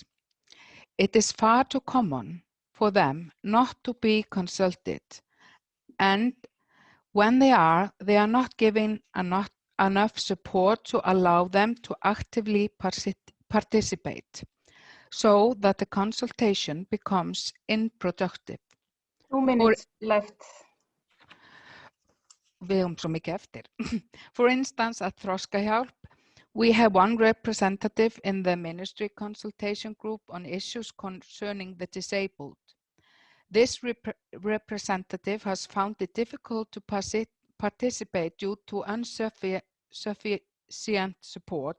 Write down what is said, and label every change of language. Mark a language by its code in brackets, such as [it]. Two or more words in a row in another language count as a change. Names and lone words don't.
[en] It is far too common for them not to be consulted, and when they are not given enough support to allow them to actively participate, so that the consultation becomes unproductive. 2 minutes left. [is] Við höfum svo mikið eftir. [en] For instance, at Þroskahjálp, we have one representative in the ministry consultation group on issues concerning the disabled. This representative has found it difficult to participate due to insufficient support.